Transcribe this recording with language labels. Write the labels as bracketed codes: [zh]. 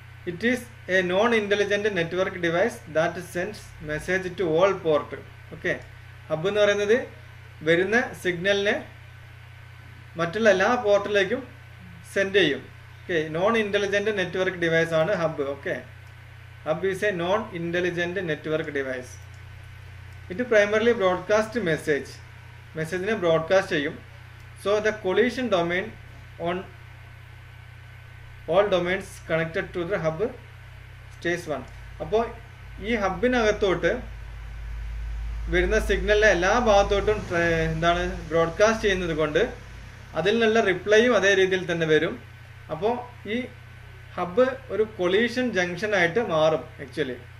[en] It is a non-intelligent network device that sends message to all port. [ml] Okay, hub എന്ന് പറയുന്നത് വരുന്ന സിഗ്നലിനെ മറ്റുള്ള എല്ലാ പോർട്ടിലേക്കും സെൻഡ് ചെയ്യും. [en] Okay, non-intelligent network device ആണ് hub. Okay. Hub is a non-intelligent network device. It primarily broadcasts message. [ml] Message ne broadcast ചെയ്യും. [en] So the collision domain on all domains connected to the hub stays one. [ml] അപ്പോൾ ഈ ഹബിനകത്തോട്ട് വരുന്ന സിഗ്നലിനെ എല്ലാ ഭാഗത്തോട്ടും എന്താണ് broadcast ചെയ്യുന്നത് കൊണ്ട് അതിൽ നിന്നുള്ള റിപ്ലൈയും അതേ രീതിയിൽ തന്നെ വരും. അപ്പോൾ ഈ ഹബ്ബ് ഒരു കൊളീഷൻ ജംഗ്ഷൻ ആയിട്ട് മാറും ആക്ച്വലി.